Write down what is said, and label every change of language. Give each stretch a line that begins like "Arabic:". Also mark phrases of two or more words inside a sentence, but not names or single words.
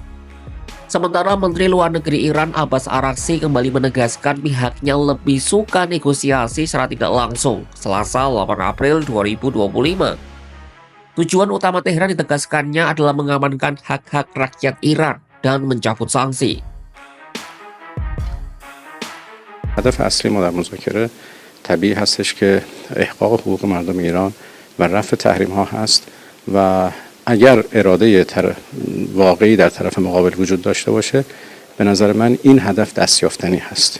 Indonesian: Sementara Menteri Luar Negeri Iran Abbas Araghchi kembali menegaskan pihaknya lebih suka negosiasi secara tidak langsung Selasa 8 April 2025. Tujuan utama Teheran ditegaskannya adalah mengamankan hak-hak rakyat Iran dan mencabut sanksi.
Persian: هدف اصلی ما در مذاکره طبیعی هستش که احقاق حقوق مردم ایران و رفع تحریم ها هست و اگر اراده واقعی در طرف مقابل وجود داشته باشه به نظر من این هدف دستیافتنی هست.